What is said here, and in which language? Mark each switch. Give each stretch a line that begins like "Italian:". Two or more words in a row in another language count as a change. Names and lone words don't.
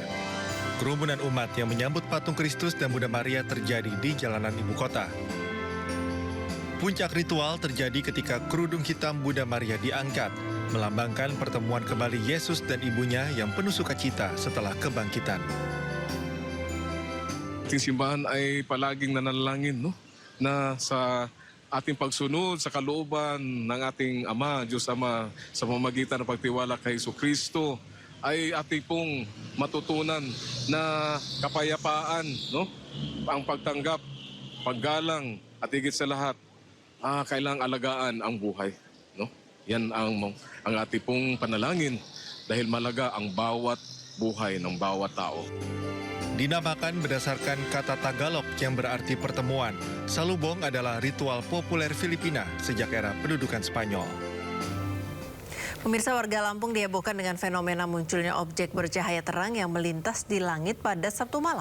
Indonesian: Kerumunan umat yang menyambut patung Kristus dan Bunda Maria terjadi di jalanan ibu kota. Puncak ritual terjadi ketika kerudung hitam Bunda Maria diangkat, melambangkan pertemuan kembali Yesus dan ibunya yang penuh sukacita setelah kebangkitan.
Filipino: Ating simbahan ay palaging nanalangin, no? Na sa ating pagsunod sa kalooban ng ating Ama, Diyos Ama, sa pamamagitan ng pagtiwala kay Jesucristo, ay ating pong matutunan na kapayapaan, no? Ang pagtanggap, paggalang, at higit sa lahat, kailangang alagaan ang buhay, no? Yan ang ating pong panalangin dahil malaga ang bawat buhay ng bawat tao.
Indonesian: Dinamakan berdasarkan kata Tagalog yang berarti pertemuan, Salubong adalah ritual populer Filipina sejak era pendudukan Spanyol. Pemirsa, warga Lampung dihebohkan dengan fenomena munculnya objek bercahaya terang yang melintas di langit pada Sabtu malam.